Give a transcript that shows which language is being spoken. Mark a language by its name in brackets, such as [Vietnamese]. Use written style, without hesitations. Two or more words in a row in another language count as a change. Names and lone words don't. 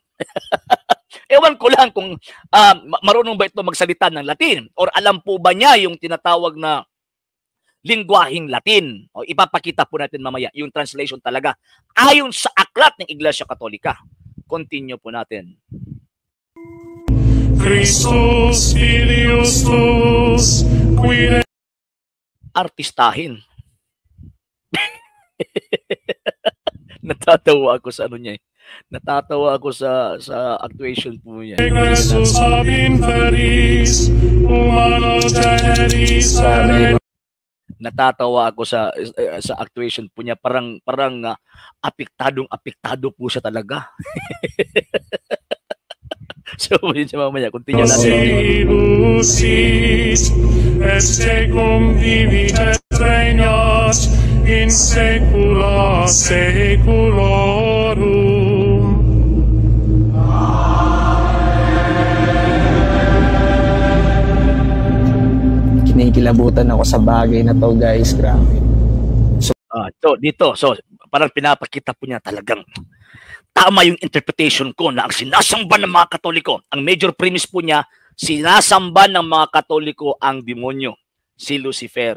[Filipino] Ewan ko lang kung marunong ba ito magsalita ng Latin or alam po ba niya yung tinatawag na lingwaheng Latin. O ipapakita po natin mamaya yung translation talaga ayon sa aklat ng Iglesia Katolika. Continue po natin. [Latin] Christus filius tuus, qui [Filipino] artistahin. Natatawa ako sa ano niya. Natatawa ako sa actuation po niya. [Latin] egressus ab inferis, humano generis [Filipino] Natatawa ako sa actuation po niya. Parang apektado po siya talaga. So, mamaya, continue natin. [Latin] Lucis, et tecum vivit et regnat in saecula saeculorum. [Filipino] Kinikilabutan ako sa bagay na to, guys. Grabe. So, parang pinapakita po niya talagang tama yung interpretation ko na ang sinasamba ng mga Katoliko, ang [English] major premise [Filipino] po niya, sinasamba ng mga Katoliko ang demonyo, si Lucifer.